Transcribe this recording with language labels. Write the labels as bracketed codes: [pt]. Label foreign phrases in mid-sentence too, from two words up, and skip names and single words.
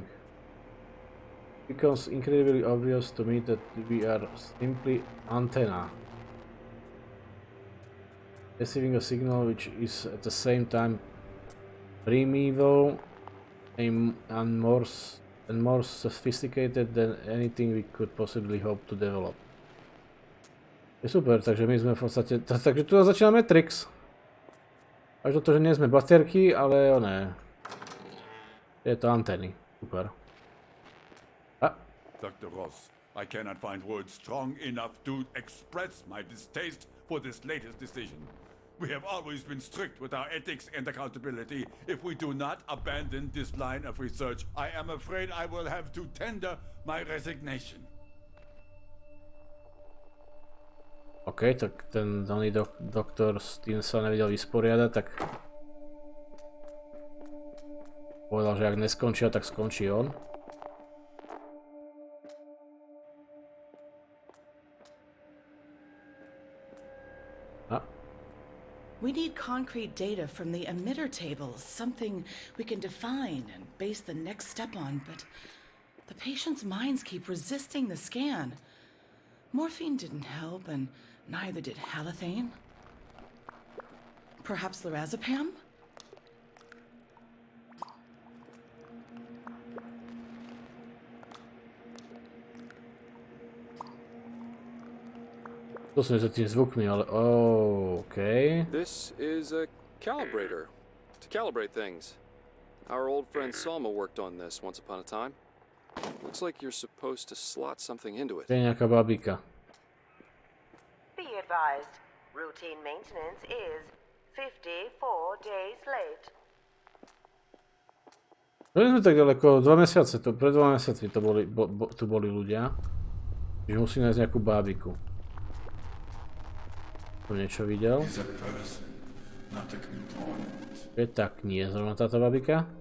[en] It becomes incredibly obvious to me that we are simply antenna, receiving a signal which is at the same time primeval and more sophisticated than anything we could possibly hope to develop. [sk] Je super, takže my sme v podstate, takže tu začína Matrix. Až do toho, že nie sme baterky, ale oné. Je to antény, super. [en] Dr. Ross, I cannot find words strong enough to express my distaste for this latest decision. We have always been strict with our ethics and accountability. If we do not abandon this line of research, I am afraid I will have to tender my resignation. [sk] OK, tak ten daný doktor s tým sa nevedel vysporiadať, tak povedal, že ak neskončia, tak skončí on. [en] We need concrete data from the emitter tables, something we can define and base the next step on, but the patient's minds keep resisting the scan. Morphine didn't help, and neither did halothane. Perhaps lorazepam? [sk] To som za tým zvukmi, ale OK. [en] This is a calibrator to calibrate things. Our old friend Salma worked on this once upon a time. Looks like you're supposed to slot something into it. [sk] To je nejaká babika. [en] Be advised, routine maintenance is 54 days late. [sk] No sme tak ďaleko, 2 mesiace, pred 2 mesiacmi to tu boli ľudia. Čiže musím nájsť nejakú bábiku. Som niečo videl. Je tak, nie je zrovna táto babika.